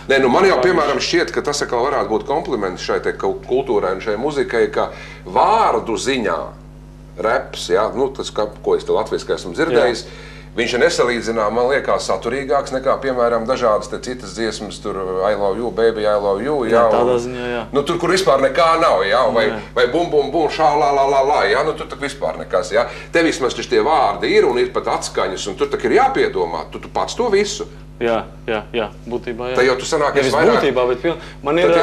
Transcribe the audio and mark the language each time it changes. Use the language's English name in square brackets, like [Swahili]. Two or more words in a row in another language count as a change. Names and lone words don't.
[Latvian] Nē, man jau, piemēram, šķiet, ka tas atkal varētu būt kompliments šai kultūrai un šai muzikai, ka vārdu ziņā reps, tas, ko es te latviski esmu dzirdējis, viņš ir nesalīdzinām, man liekas, saturīgāks nekā, piemēram, dažādas citas dziesmas, tur [English] I love you, baby, I love you, [Latvian] tādā ziņā, jā. Tur, kur vispār nekā nav, vai bum, bum, bum, šā, la, tur tak vispār nekas, Te vismaz tie vārdi ir un ir pat atskaņas, un tur tak ir jāpiedomā, tu pats to visu. Jā, būtībā, jā. Tā jau tu sanākies vairāk. Būtībā, bet man ir...